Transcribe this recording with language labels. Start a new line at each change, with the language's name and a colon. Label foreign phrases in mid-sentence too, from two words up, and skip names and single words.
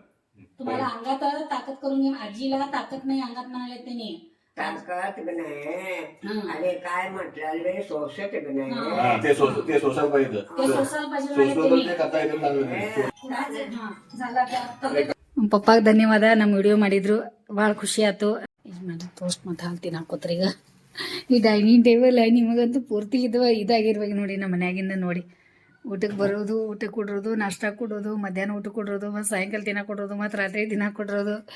Marathi: तुम्हाला अंगात ताकद करून घे. आजीला ताकद नाही अंगात म्हणाले त्यांनी. ताकद बी नाही हा. आणि काय म्हटलं सोसत बी नाही. हा, ते सोसायला पाहिजे. ते सोसायला पाहिजे म्हणाले सोसलं तर त्यांनी. ते करता येतं चांगलं नाही. ಹಾ, झाला आता.
Kannada: ಪಪ್ಪಾಗ ಧನ್ಯವಾದ. ನಮ್ಮ ವಿಡಿಯೋ ಮಾಡಿದ್ರು ಭಾಳ ಖುಷಿ ಆಯ್ತು. ಟೋಸ್ಟ್ ಮತ್ತು ಹಾಲು ತಿನ್ನಾಕೋತ್ರಿ ಈಗ. ಈ
English: dining table
Kannada: ನಿಮಗಂತೂ ಪೂರ್ತಿ ಇದಾಗಿರ್ಬೇಕು ನೋಡಿ. ನಮ್ಮ ಮನ್ಯಾಗಿಂದ ನೋಡಿ ಊಟಕ್ಕೆ ಬರೋದು, ಊಟಕ್ಕೆ ಕೊಡೋದು, ನಾಷ್ಟ ಕೊಡೋದು, ಮಧ್ಯಾಹ್ನ ಊಟ ಕೊಡೋದು, ಮತ್ತು ಸಾಯಂಕಾಲ ತಿನ್ನಕ್ಕೆ ಕೊಡೋದು, ಮತ್ತು ರಾತ್ರಿ ತಿನ್ನಕ್ಕೆ ಕೊಡೋದು.